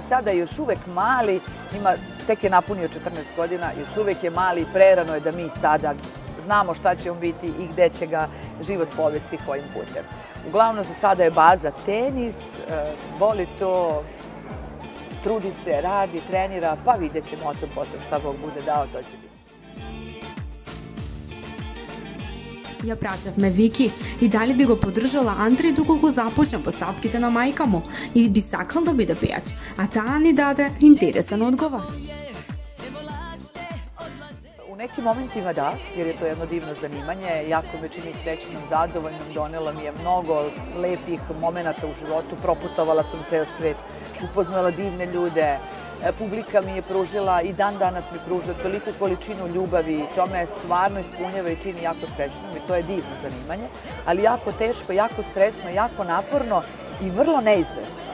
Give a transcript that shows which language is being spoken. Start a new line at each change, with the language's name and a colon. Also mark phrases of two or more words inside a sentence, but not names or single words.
Serbian: Sada je još uvek mali, tek je napunio 14 godina, još uvek je mali i prerano je da mi sada znamo šta će on biti i gde će ga život povesti kojim putem. Uglavnom, za sada je baza tenis, voli to, trudi se, radi, trenira, pa vidjet ćemo o tom potom šta Bog bude dao, to će biti.
Macedonian: Ја прашавме Вики и дали би го поддржала Андреј доколку започна постапките на мајка му и би сакал да биде пејач, а таа ни даде интересен одговор.
Serbian: U nekim momentima da, jer je to jedno divno zanimanje, jako me čini srećnom, zadovoljnom, donela mi je mnogo lepih momenata u životu, proputovala sam ceo svet, upoznala divne ljude, publika mi je pružila i dan danas mi pruža toliku količinu ljubavi, to me stvarno ispunjava i čini jako srećnom i to je divno zanimanje, ali jako teško, jako stresno, jako naporno i vrlo neizvesno.